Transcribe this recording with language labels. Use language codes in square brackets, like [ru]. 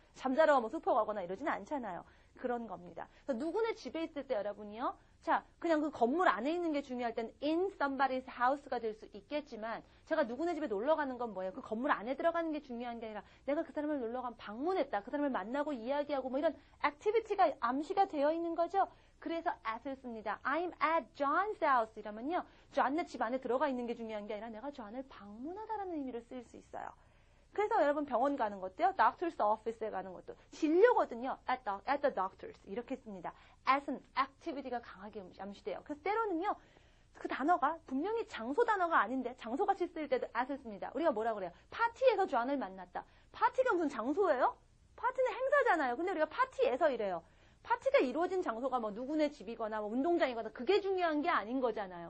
[ko] 잠자러 뭐 슈퍼 가거나 이러지는 않잖아요. 그런 겁니다. 그래서 누구네 집에 있을 때 여러분이요. 자, 그냥 그 건물 안에 있는 게 중요할 땐 in somebody's house가 될 수 있겠지만 제가 누구네 집에 놀러 가는 건 뭐예요? 그 건물 안에 들어가는 게 중요한 게 아니라 내가 그 사람을 놀러 가면 방문했다. 그 사람을 만나고 이야기하고 뭐 이런 액티비티가 암시가 되어 있는 거죠. 그래서 at을 씁니다. [en] I'm at John's house [ko] 이러면요. John의 집 안에 들어가 있는 게 중요한 게 아니라 내가 John을 방문하다라는 의미로 쓰일 수 있어요. 그래서 여러분 병원 가는 것도요. doctor's office에 가는 것도 진료거든요. at the doctor's 이렇게 씁니다. at은 activity가 강하게 암시돼요. 그래서 때로는요. 그 단어가 분명히 장소 단어가 아닌데 장소같이 쓸 때도 at을 씁니다. 우리가 뭐라 그래요? 파티에서 존을 만났다. 파티가 무슨 장소예요? 파티는 행사잖아요. 근데 우리가 파티에서 이래요. 파티가 이루어진 장소가 뭐 누구네 집이거나 뭐 운동장이거나 그게 중요한 게 아닌 거잖아요.